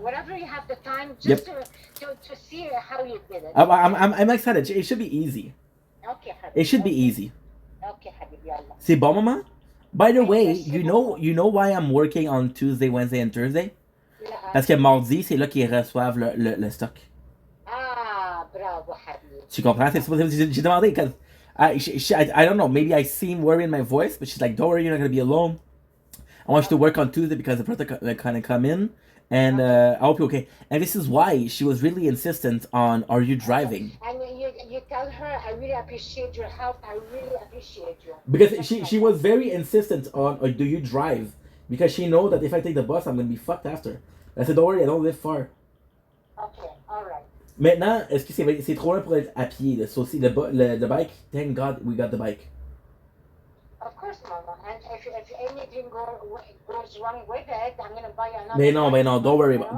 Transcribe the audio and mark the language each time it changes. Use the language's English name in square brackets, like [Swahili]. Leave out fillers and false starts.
[English] Whatever you have the time, just to see how you did it. I'm excited. It should be easy. Okay, Habibi. It should be easy. Okay, Habibi, Allah. [French] C'est bon, Mama? [English] By the way, you know why I'm working on Tuesday, Wednesday, and Thursday? [French] Parce que mardi, c'est là qu'ils reçoivent le stock. Ah, bravo, Habibi. Tu comprends? J'ai demandé, [English] because I don't know, maybe I seem worried in my voice, but she's like, don't worry, you're not going to be alone. I want you to work on Tuesday because the person kind of come in, and I hope you're okay. And this is why she was really insistent on, are you driving? And you tell her, I really appreciate your help. I really appreciate you. Because she was very insistent on, do you drive? Because she know that if I take the bus, I'm going to be fucked after. I said, don't worry, I don't live far. Okay, alright. [French] Maintenant, est-ce que c'est trop loin pour être à pied? Là? [English] So, si le bike, thank God we got the bike. Of course, Mama. And if anything goes wrong with it, I'm gonna buy you another. [French] Mais non, [English] don't worry about it.